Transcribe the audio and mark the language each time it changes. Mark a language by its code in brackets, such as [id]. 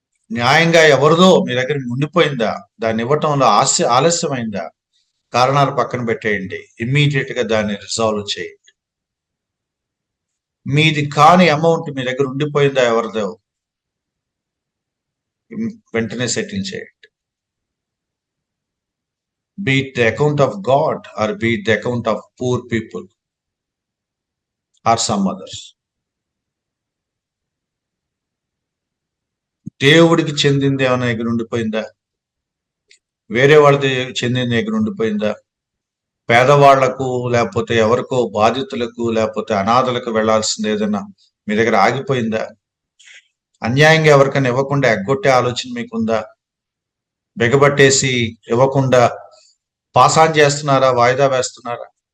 [te] న్యాయంగా ఎవరిదో మీ దగ్గర ఉండిపోయిందా, దాన్ని ఇవ్వటంలో ఆలస్యమైందా, కారణాలు పక్కన పెట్టేయండి, ఇమ్మీడియట్ గా దాన్ని రిజాల్వ్ చేయండి. మీది కాని అమౌంట్ మీ దగ్గర ఉండిపోయిందా ఎవరిదో, వెంటనే సెటిల్ చేయండి. [en] Be it the account of God or be it the account of poor people or some others. [te] దేవుడికి చెందింది ఏమైనా దగ్గర ఉండిపోయిందా, వేరే వాళ్ళది చెందింది దగ్గర ఉండిపోయిందా, పేదవాళ్లకు లేకపోతే ఎవరికో బాధితులకు లేకపోతే అనాథలకు వెళ్లాల్సింది ఏదైనా మీ దగ్గర ఆగిపోయిందా, అన్యాయంగా ఎవరికైనా ఇవ్వకుండా ఎగ్గొట్టే ఆలోచన మీకుందా, బెగబట్టేసి ఇవ్వకుండా పాసాన్ చేస్తున్నారా, వాయిదా వేస్తున్నారా?